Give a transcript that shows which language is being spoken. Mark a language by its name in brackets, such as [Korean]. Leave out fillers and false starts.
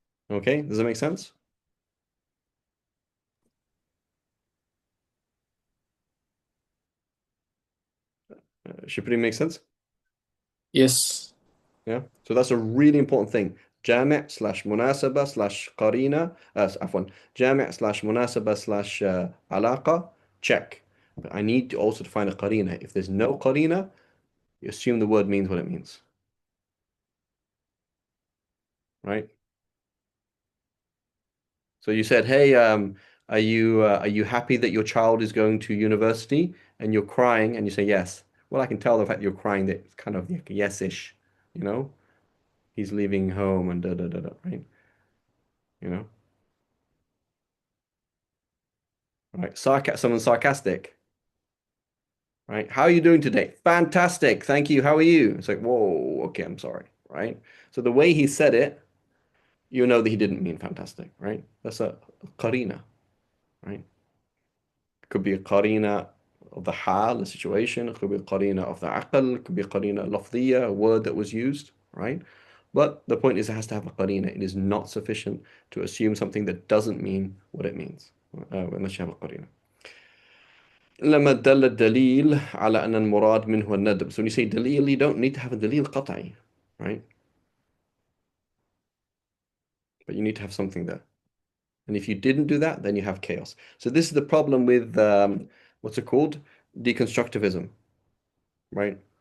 [English] Okay, does that make sense? Should pretty make sense? Yes. Yeah. So that's a really important thing. [Arabic] جامع slash مناسبة slash قرينة عفوا جامع slash مناسبة slash علاقة, check. [English] But I need to also to find a قرينة. If there's no قرينة, you assume the word means what it means. Right? So you said, hey, are you happy that your child is going to university? And you're crying and you say yes. Well, I can tell the fact you're crying that it's kind of like yes-ish, you know? He's leaving home and da da da da, right? You know? Right. Someone sarcastic, right? How are you doing today? Fantastic. Thank you. How are you? It's like, whoa, okay, I'm sorry, right? So the way he said it, you know that he didn't mean fantastic, right? That's a qarina, right? It could be a qarina of the hal, the situation. It could be a qarina of the aql. It could be a qarina lafdiyya, a word that was used, right? But the point is it has to have a qarina. It is not sufficient to assume something that doesn't mean what it means, unless you have a qarina. [Arabic] لما دل الدليل على أن المراد منه الندب. [English] So when you say دليل, you don't need to have a دليل قطعي, right? But you need to have something there. And if you didn't do that, then you have chaos. So this is the problem with what's it called? Deconstructivism, right?